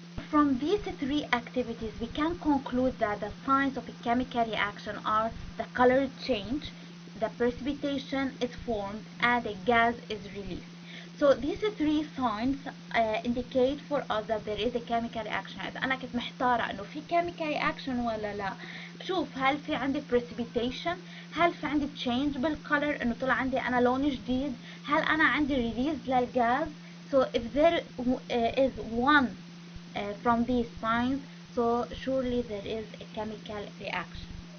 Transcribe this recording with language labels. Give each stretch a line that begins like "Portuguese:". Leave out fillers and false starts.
English: From these three activities, we can conclude that the signs of a chemical reaction are the color change, the precipitation is formed, and a gas is released. So these three signs indicate for us that there is a chemical reaction.
Arabic: إذا أنا كنت محتارة إنه في chemical reaction ولا لا، بشوف هل في عندي precipitation، هل في عندي change بالcolor إنه طلع عندي أنا لون جديد، هل أنا عندي release للغاز.
English: So if there is one from these signs, so surely there is a chemical reaction.